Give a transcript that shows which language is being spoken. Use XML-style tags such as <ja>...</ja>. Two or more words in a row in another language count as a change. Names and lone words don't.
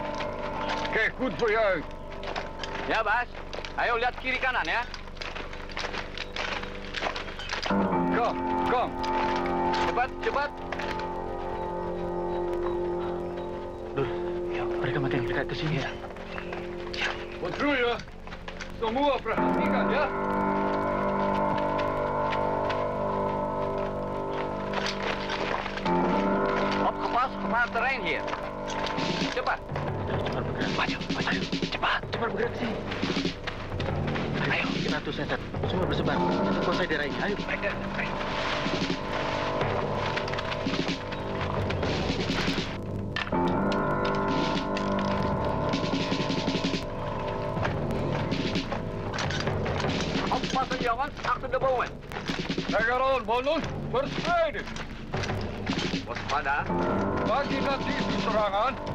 <nl>Kijk goed voor je uit.</nl> <id>Ya, Bas. Ayo lihat kiri kanan ya.</id> <nl>Kom.</nl> <id>Cepat. Ya, mereka makin dekat ke sini ya. Patrouille, semua perhatikan ya.</id> <nl>Opgepast, gevaar terrein hier.</nl> <id>Cepat. Cepat bergerak. Maju. Cepat bergerak ke sini. Ayo, 100 meter. Semua bersebar. Kuasai daerah ini. Ayo.</id> <nl>Oppassen, jongens. Achter de bomen. Lekker aan, mannen. Verspreiden.</nl> <id>Waspada. Bagi nanti serangan.</id>